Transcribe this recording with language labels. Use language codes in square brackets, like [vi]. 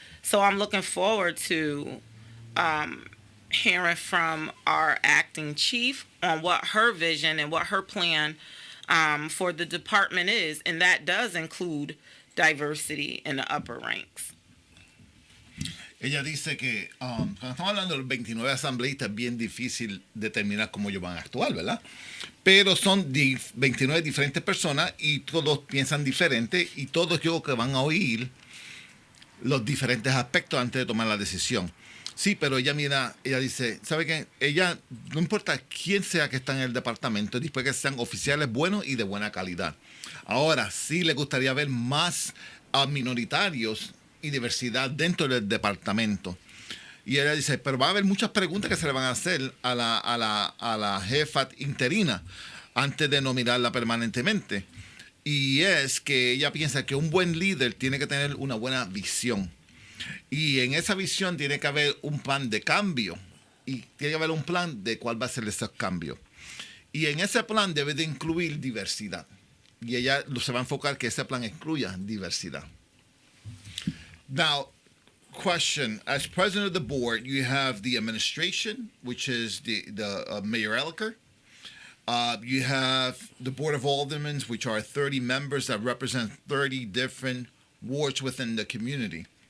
[en] So I'm looking forward to hearing from our acting chief on what her vision and what her plan for the department is. And that does include diversity in the upper ranks. [es] Ella dice que cuando estamos hablando de los 29 asambleístas es bien difícil determinar cómo ellos van a actuar, ¿verdad? Pero son 29 diferentes personas y todos piensan diferente y todos yo creo que van a oír los diferentes aspectos antes de tomar la decisión. Sí, pero ella dice, ¿sabe qué? Ella, no importa quién sea que está en el departamento, después que sean oficiales buenos y de buena calidad. Ahora, sí le gustaría ver más minoritarios y diversidad dentro del departamento. Y ella dice, pero va a haber muchas preguntas que se le van a hacer a la jefa interina. antes de nominarla permanentemente. Y es que ella piensa que un buen líder tiene que tener una buena visión. Y en esa visión tiene que haber un plan de cambio. Y tiene que haber un plan de cuál va a ser ese cambio. Y en ese plan debe de incluir diversidad. Y ella se va a enfocar que ese plan incluya diversidad. [en] Now, question. As president of the board, you have the administration, which is the Mayor Eliker. You have the Board of Aldermen, which are 30 members that represent 30 different wards within the community.